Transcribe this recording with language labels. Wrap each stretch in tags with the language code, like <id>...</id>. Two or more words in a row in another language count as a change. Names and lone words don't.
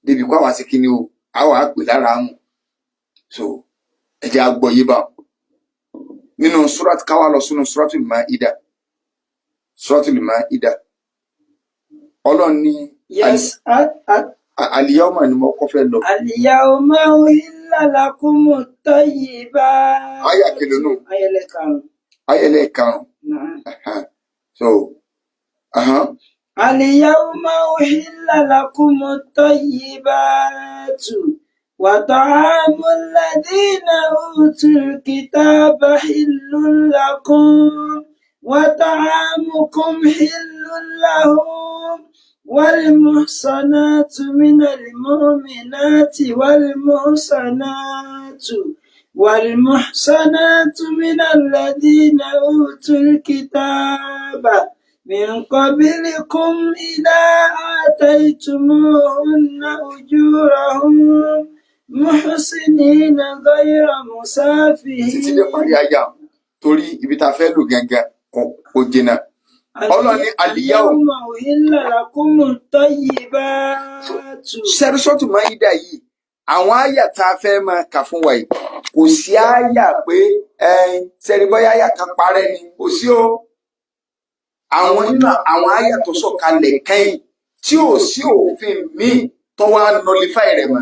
<yo>débi kó àwa sí kíni o àwa pè lára mú. So ẹ jẹ́ àgbọ̀ yìí bá nínú surat káwá lọ sínú suratul Maida Ọlọ́run ní Yes, al-yawma ni mo kọ́ fẹ́ lọ.</yo> <ar>اليوم أحل لكم الطيبات.</ar> <yo>Àyà kìlọ̀ nù. Ayẹlẹ karùn-ún. So</yo> <ar>اليوم أحل لكم الطيبات وطعام الذين أوتوا الكتاب حل لكم وطعامكم حل لهم والمحصنات من المؤمنات والمحصنات من الذين أوتوا الكتاب من قبلكم إذا آتيتموهن أجورهم محسنين غير مسافحين.</ar> <yo>títí dé parí àyà torí ibi tá a fẹ́ lò gẹ́gẹ́ kò jìnnà. Ọlọ́run ní al-yawma</yo> <ar>أحل لكم الطيبات.</ar> <yo>Suratul Maida yìí àwọn àyà tá a fẹ́ máa kà fún wa yìí kò sí àyà pé sẹ́ni bóyá àyà kan parẹ́ ni kò sí o. Àwọn nínú àwọn àyà tó sọ̀kalẹ̀ kẹ́yìn tí ò sí òfin míì tó wá nullify rẹ̀ mọ́.</yo>